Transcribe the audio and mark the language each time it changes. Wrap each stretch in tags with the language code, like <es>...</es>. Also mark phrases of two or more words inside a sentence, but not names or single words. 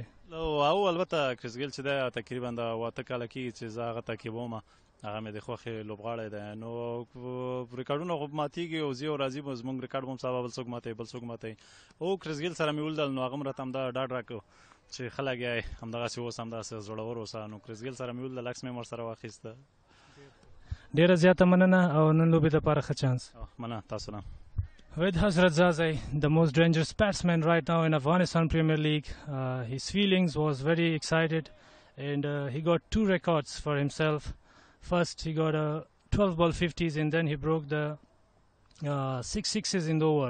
<ps>او البته کریس ګیل چې دی تقریبا د 8 کاله کېږي چې زه هغه تعقیبوم هغه مې د خوښې لوبغاړی دی نو ریکارډونه خو ماتېږي او ځي او راځي به زموږ ریکارډ به هم سبا بل څوک ماتوي بل څوک ماتوي او کریس ګیل سره مې ولیدل نو هغه هم راته همدا ډاډ راکړو چې ښه لګیا یې همدغسې اوس همداسې زړور اوسه نو کریس ګیل سره مې ولیدل عکس مې هم ورسره واخیسته. ډېره زیاته مننه او نن لوبې دپاره ښه چانس. مننه تاسو نه.</ps> <en>With Hazrat Zazai, the most dangerous batsman right now in Afghanistan Premier League, his feelings was very excited and he got 2 records for himself. First he got a 12 ball 50s and then he broke the 6 sixes in the over.</en>